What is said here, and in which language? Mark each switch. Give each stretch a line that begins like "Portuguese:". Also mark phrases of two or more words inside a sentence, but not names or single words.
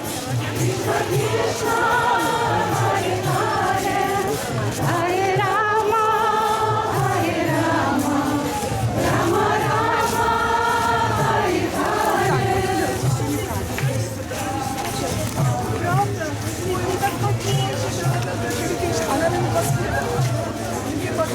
Sanskrit: हरे राम हरे राम राम राम हरे हरे.
Russian: Правда? Ой, ну так покинешь. Она не посмотрела. Не